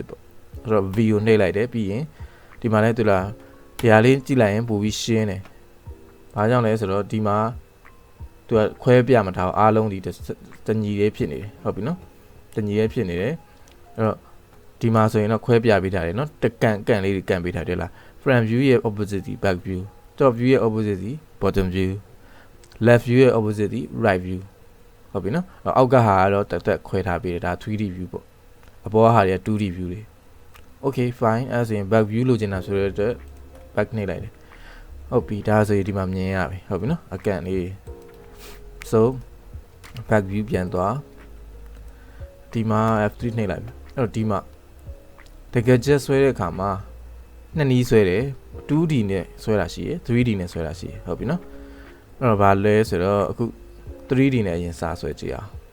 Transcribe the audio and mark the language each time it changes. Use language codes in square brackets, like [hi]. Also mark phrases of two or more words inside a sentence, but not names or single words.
[my] ပေါ့အဲ့တော့ V ကိုနှိပ်လိုက်တယ်ပြီးရင်ဒီမှာလဲတူလားဒီဟာလေးကြည့်လိုက်ရင်ပိုပြီးရှင်းတယ်ဘာကြောင့်လဲဆိုတော့ဒီမှာသူကခွဲပြမထားအားလုံးဒီတညီလေးဖြစ်နေတယ်ဟုတ်ပြီနော် တညီလေးဖြစ်နေတယ်အဲ့တော့ဒီမှာဆိုရင်တော့ခွဲပြပေးထားတယ်နော်တကန်လေးတွေကန်ပေးထားတယ်လား [en] front view [my] ရဲ့ opposite ဒီ [en] back view top view [my] ရဲ့ opposite ဒီ bottom [en] view left view [my] ရဲ့ opposite ဒီ [en] right view [my] ဟုတ်ပြီနော်အောက်ကဟာကတော့တက်ခွဲထားပေးတယ်ဒါ [en] 3D view [my] ပေါ့အပေါ်ကဟာတွေက [en] 2D view [my] တွေ [en] okay fine [my] အဲ့ဆိုရင် [en] back view [my] လိုချင်တာဆိုတဲ့အတွက် back နှိပ်လိုက်တယ်ဟုတ်ပြီဒါဆိုရင်ဒီမှာမြင်ရပြီဟုတ်ပြီနော်အကန်လေး [en] so back view [my] ပြန်သွားဒီမှာ F3 နှိပ်လိုက်ပြီအဲ့တော့ဒီမှာတကယ်ကျဆွဲတဲ့အခါမှာနှစ်နည်းဆွဲတယ် 2D နဲ့ဆွဲတာရှိရယ် 3D နဲ့ဆွဲတာရှိရယ်ဟုတ်ပြီနော်အဲ့တော့ဘာလဲဆိုတော့အခု 3D နဲ့အရင်စဆွဲကြည့်အောင်